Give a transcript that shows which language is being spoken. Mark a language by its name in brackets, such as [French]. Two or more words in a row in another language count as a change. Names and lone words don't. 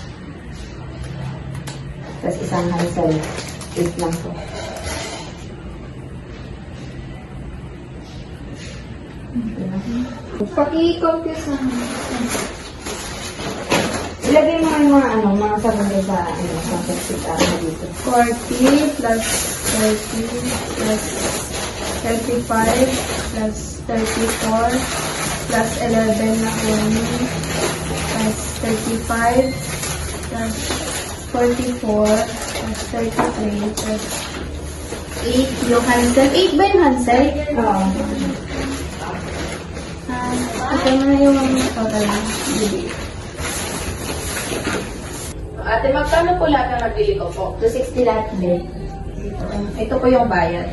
[Filipino] Tapos isang hansel, 8 lang po. Paki-compute naman. Ilagay mo ang mga sagot sa worksheet mo dito. 40 plus 30 plus 35 plus 34 plus 11 na uni plus 35 plus 44 plus 33 plus 8 yung Hansel. 8 ba yung Hansel? Oo. Ito na yung total. Ate, magkano po lahat na nabili ko po? 260 lahat din. Ito po yung bayad.